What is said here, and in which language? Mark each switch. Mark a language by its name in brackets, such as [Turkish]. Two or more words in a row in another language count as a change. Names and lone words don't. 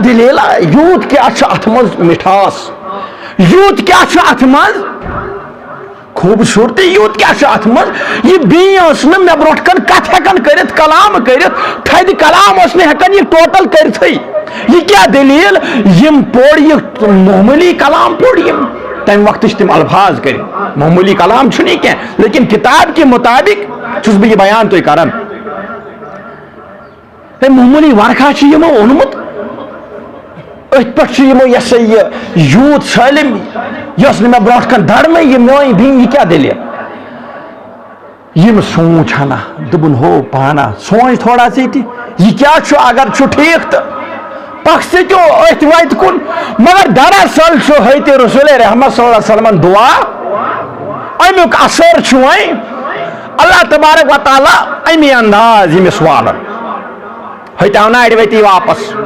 [Kashmiri] دٔلیٖلا یوٗت کیٛاہ چھُ اتھ منٛز مِٹھاس یوٗت کیٛاہ چھُ اتھ منٛز خوٗبصوٗرتی یوٗت کیٛاہ چھُ اتھ منٛز یہِ بیٚیہِ ٲس نہٕ مےٚ برونٛٹھ کَن کتھ ہٮ۪کان کٔرِتھ کلام کٔرِتھ تھدِ کلام اوس نہٕ ہٮ۪کان یہِ ٹوٹل کٔرتھٕے یہِ کیٛاہ دٔلیٖل یِم پوٚر یہِ معموٗلی کلام پوٚر یِم تمہِ وقتہٕ چھِ تِم الفاظ کٔرِتھ معموٗلی کلام چھُنہٕ یہِ کینٛہہ لیکن کِتاب کہِ مُطابق چھُس بہٕ یہِ بیان تۄہہِ کران معموٗلی ورقا چھُ یِمو اوٚنمُت أتھۍ پٮ۪ٹھ چھُ یِمو یہِ سا یہِ یوٗت سٲلِم یۄس نہٕ مےٚ برونٛٹھ کَن دَرنٕے یہِ میٲنۍ بیٚنہِ یہِ کیٛاہ دٔلیٖل یِم سونٛچ ہنا دوٚپُن ہو پانا سونٛچ تھوڑا ژٕ تہِ یہِ کیٛاہ چھُ اگر چھُ ٹھیٖک تہٕ پکھ سِکِو أتھۍ وَتہِ کُن مگر دراصل چھُ حضرت رسول رحمت [Arabic] صلی اللہ علیہ وسلمن [Kashmiri] دعا امیُک اثر چھُ وۄنۍ [Arabic] اللہ تبارک و تعالیٰ [Kashmiri] امی انداز ییٚمِس والان ہتاو ناڑِ ؤتی واپس